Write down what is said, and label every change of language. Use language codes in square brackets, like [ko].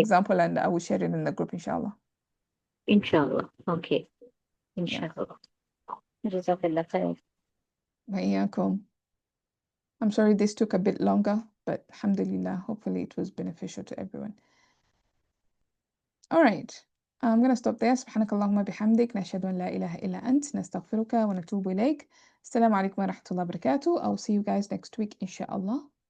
[en] example and I will share it in the group, inshallah. Inshallah. Okay. Inshallah. Jazakallah khair. [ar] وإياكم. [en] I'm sorry this took a bit longer, but alhamdulillah, hopefully it was beneficial to everyone. All right. I'm going to stop there. [ar] سبحانك اللهم بحمدك نشهد أن لا إله إلا أنت نستغفرك ونتوب إليك. السلام عليكم ورحمة الله وبركاته. [en] I'll see you guys next week inshallah.